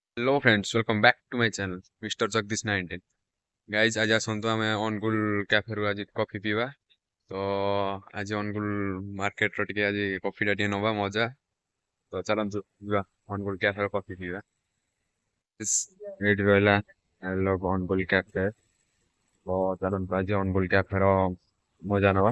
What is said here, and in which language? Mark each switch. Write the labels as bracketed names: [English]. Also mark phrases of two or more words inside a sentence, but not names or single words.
[English] Hello friends, welcome back to my channel Mister Jagdish 19. [Odia] ଗାଇଜ୍ ଆଜି आसନ୍ତୁ ଆମେ ଅନୁଗୁଳ କ୍ୟାଫେରୁ ଆଜି କଫି ପିଇବା। ତ ଆଜି ଅନୁଗୁଳ ମାର୍କେଟର ଟିକେ ଆଜି କଫିଟା ଟିକେ ନବା ମଜା। ତ ଚାଲନ୍ତୁ ଯିବା ଅନୁଗୁଳ କ୍ୟାଫେର କଫି ପିଇବା। ଏଇଠି ରହିଲା ଆଇ ଲଭ୍ ଅନୁଗୁଳ କ୍ୟାଫେ। ତ ଚାଲନ୍ତୁ ଆଜି ଅନୁଗୁଳ କ୍ୟାଫେର ମଜା ନବା।